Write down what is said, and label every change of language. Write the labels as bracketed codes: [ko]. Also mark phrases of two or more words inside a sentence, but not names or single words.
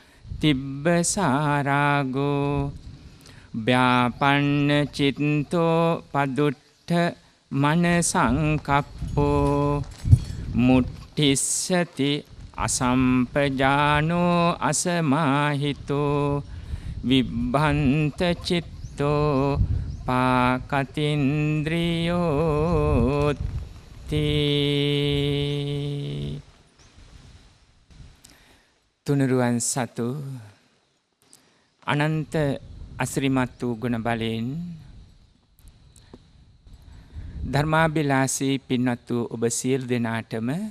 [pi] තිබ්බසාරාගෝ ව්‍යාපන්න චිත්තෝ පදුට්ඨ මනසංකප්පෝ මුට්ඨිස්සති අසම්පජානෝ අසමාහිතෝ විබ්බන්ත චිත්තෝ පාකතින්ද්‍රියෝති. [si] තුනුරුවන් සතු අනන්ත අසිරිමත් වූ ගුණ බලයෙන් ධර්මාභිලාෂී පින්වත් වූ ඔබ සියලු දෙනාටම